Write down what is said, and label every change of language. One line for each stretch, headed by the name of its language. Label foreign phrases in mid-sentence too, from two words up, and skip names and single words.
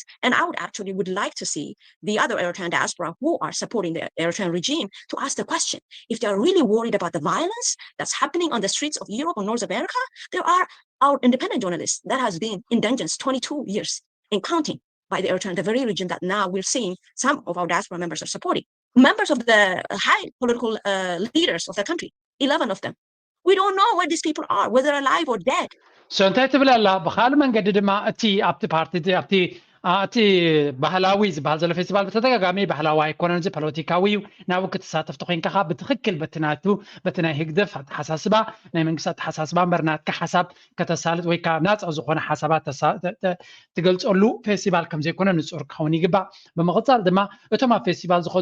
English: And I would like to see the other Eritrean diaspora who are supporting the Eritrean regime to ask the question, if they're really worried about the violence that's happening on the streets of Europe or North America, there are our independent journalists that has been in dungeons 22 years and counting by the Eritrean, the very region that now we're seeing some of our diaspora members are supporting. Members of the high political leaders of the country, 11 of them. We don't know where these people are, whether alive or dead.
Tigrinya: So እንታይ ትብል ኣላ ብካል መንገዲ ድማ እቲ ኣብቲ ፓርቲ እቲ ባህላዊ ዝበሃል ዘሎ ፌስቲቫል በተደጋጋሚ ባህላዊ ኣይኮነን እዚ ፖለቲካዊ ናብኡ ክትሳተፍቲ ኮንካ ብትክክል በቲ ናይ ህግደፍ ኣተሓሳስባ ናይ መንግስቲ ኣተሓሳስባ እምበር ናትካ ሓሳብ ከተሳልጥ ወይ ከዓ ናፃ ዝኾነ ሓሳባት ትገልፀሉ ፌስቲቫል ከም ዘይኮነ ንፁር ክኸውን ይግባእ ብምቕፃል ድማ እቶም ኣብ ፌስቲቫል ዝኸዱ